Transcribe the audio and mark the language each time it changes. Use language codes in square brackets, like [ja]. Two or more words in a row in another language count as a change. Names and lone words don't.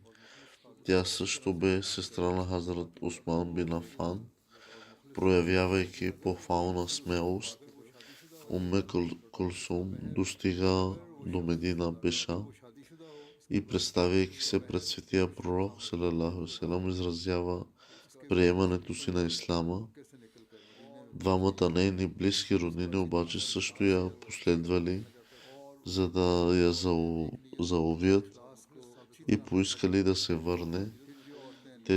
[bg] Тя също бе сестра на Хазрат Усман бин Афан. Проявявайки похвална смелост, Умме Кулсум достига до Медина пеша и представяйки се пред светия пророк [ar] صلى الله عليه وسلم, [bg] изразява приемането си на ислама. Двамата нейни близки роднини обаче също я последвали, за да я заловят и поискали да се върне.